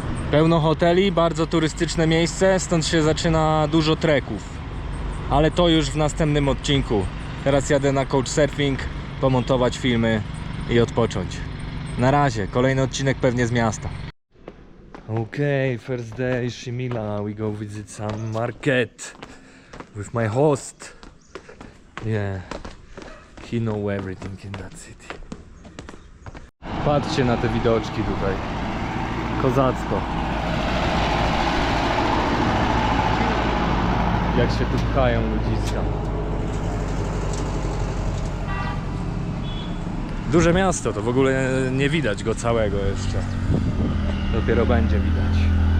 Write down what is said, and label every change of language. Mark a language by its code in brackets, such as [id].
[pl] Pełno hoteli, bardzo turystyczne miejsce, stąd się zaczyna dużo treków. Ale to już w następnym odcinku. Teraz jadę na couchsurfing, pomontować filmy i odpocząć. Na razie, kolejny odcinek pewnie z miasta. [en] Okay, first day Shimila, we go visit some market with my host. Yeah, he know everything in that city. [pl] Patrzcie na te widoczki tutaj. Kozacko. Jak się tu pchają ludziska. Duże miasto, to w ogóle nie widać go całego jeszcze. Dopiero będzie widać.